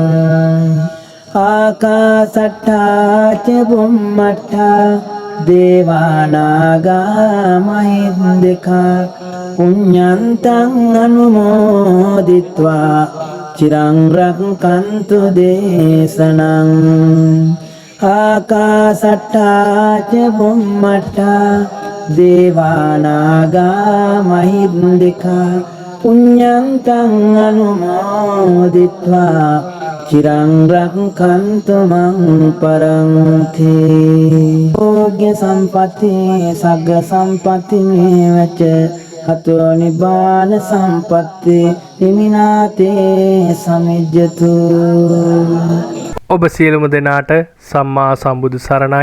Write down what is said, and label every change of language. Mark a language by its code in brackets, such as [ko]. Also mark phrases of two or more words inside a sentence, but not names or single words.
[pi] ආකාසට්ටා ච බුම්මට්ටා දේවානාගා මහින්දකා පුඤ්ඤන්තං අනුමෝදිත්වා චිරං රක්ඛන්තු දේශනං. ආකාසට්ටා ච බුම්මට්ටා දේවානාගා මහින්දිකා පුඤ්ඤන්තං අනුමෝදිත්වා චිරං රක්ඛන්තු මං පරන්ති. භෝග්‍ය සම්පatti සග්ග සම්පatti මේවච හතෝ නිබ්බාන සම්පatti හිමිනාතේ සමිජ්ජතු. [si] ඔබ සියලුම දෙනාට සම්මා සම්බුදු සරණයි.